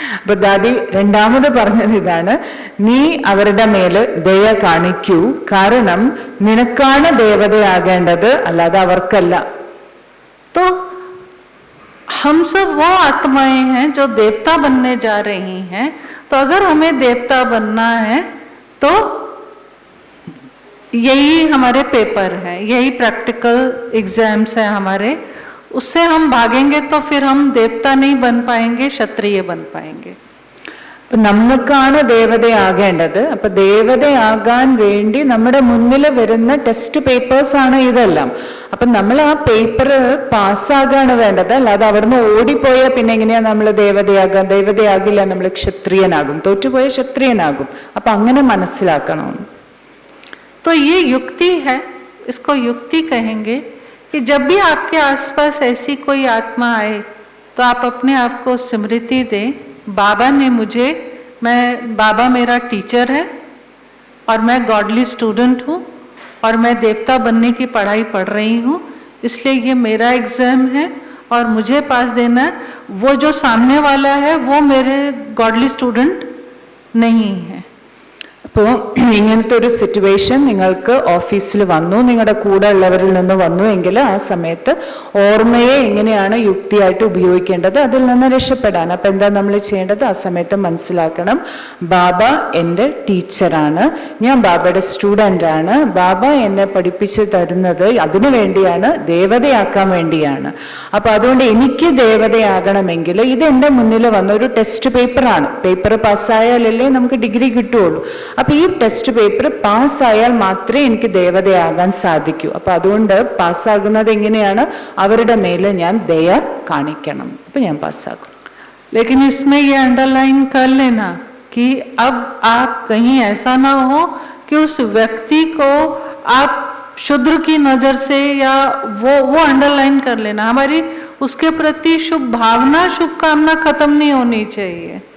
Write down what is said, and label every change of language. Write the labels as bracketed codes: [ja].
[ml] അപ്പൊ ദാദി രണ്ടാമത് പറഞ്ഞത് ഇതാണ്, നീ അവരുടെ മേല് ദയ കാണിക്കൂ, കാരണം നിനക്കാണ് ദേവതയാകേണ്ടത്, അല്ലാതെ അവർക്കല്ല. [hi] तो हम सब वो आत्माएं हैं जो देवता बनने जा रही हैं. तो अगर हमें देवता बनना है तो यही हमारे पेपर है, यही प्रैक्टिकल एग्जाम्स है हमारे, उससे हम भागेंगे तो फिर हम देवता नहीं बन पाएंगे, क्षत्रिय बन पाएंगे. [ml] അപ്പൊ നമുക്കാണ് ദേവതയാകേണ്ടത്. അപ്പൊ ദേവതയാകാൻ വേണ്ടി നമ്മുടെ മുന്നിൽ വരുന്ന ടെസ്റ്റ് പേപ്പേഴ്സ് ആണ് ഇതെല്ലാം. അപ്പൊ നമ്മൾ ആ പേപ്പർ പാസ്സാകാണ് വേണ്ടത്, അല്ലാതെ അവിടുന്ന് ഓടിപ്പോയാൽ പിന്നെ എങ്ങനെയാ നമ്മൾ ദേവതയാകാൻ? ദേവതയാകില്ല, നമ്മൾ ക്ഷത്രിയനാകും, തോറ്റുപോയ ക്ഷത്രിയനാകും. അപ്പൊ അങ്ങനെ മനസ്സിലാക്കണം. [hi] तो ये युक्ति है, इसको युक्ति कहेंगे कि जब भी आपके आसपास ऐसी कोई आत्मा आए तो आप अपने आप को स्मृति दें, बाबा ने मुझे, बाबा मेरा टीचर है और मैं गॉडली स्टूडेंट हूँ और मैं देवता बनने की पढ़ाई पढ़ रही हूँ, इसलिए ये मेरा एग्जाम है और मुझे पास देना है. वो जो सामने वाला है वो मेरे गॉडली स्टूडेंट नहीं है. [ml] അപ്പോൾ ഇങ്ങനത്തെ ഒരു സിറ്റുവേഷൻ നിങ്ങൾക്ക് ഓഫീസിൽ വന്നു, നിങ്ങളുടെ കൂടെ ഉള്ളവരിൽ നിന്ന് വന്നു എങ്കിൽ ആ സമയത്ത് ഓർമ്മയെ എങ്ങനെയാണ് യുക്തിയായിട്ട് ഉപയോഗിക്കേണ്ടത്, അതിൽ നിന്ന് രക്ഷപ്പെടാൻ. അപ്പം എന്താ നമ്മൾ ചെയ്യേണ്ടത്? ആ സമയത്ത് മനസ്സിലാക്കണം, ബാബ എൻ്റെ ടീച്ചറാണ്, ഞാൻ ബാബയുടെ സ്റ്റുഡൻ്റ് ആണ്, ബാബ എന്നെ പഠിപ്പിച്ച് തരുന്നത് അതിനു വേണ്ടിയാണ്, ദേവതയാക്കാൻ വേണ്ടിയാണ്. അപ്പം അതുകൊണ്ട് എനിക്ക് ദേവതയാകണമെങ്കിൽ ഇത് എൻ്റെ മുന്നിൽ വന്ന ഒരു ടെസ്റ്റ് പേപ്പറാണ്. പേപ്പർ പാസ്സായാലല്ലേ നമുക്ക് ഡിഗ്രി കിട്ടുള്ളൂ. അപ്പൊ ഈ ടെസ്റ്റ് പേപ്പർ പാസ്സായാൽ മാത്രമേ എനിക്ക് ദേവതയാകാൻ സാധിക്കൂ. അപ്പൊ അതുകൊണ്ട് പാസ്സാകുന്നത് എങ്ങനെയാണ്? അവരുടെ മേലെ ഞാൻ ദയ കാണിക്കണം. അപ്പൊ ഞാൻ പാസ്സാകും. [hi] लेकिन इसमें ये अंडरलाइन कर लेना कि अब आप कहीं ऐसा ना हो कि उस व्यक्ति को आप शुद्र की नजर से, या वो अंडरलाइन कर लेना, हमारी उसके प्रति शुभ भावना, शुभकामना खत्म नहीं होनी चाहिए.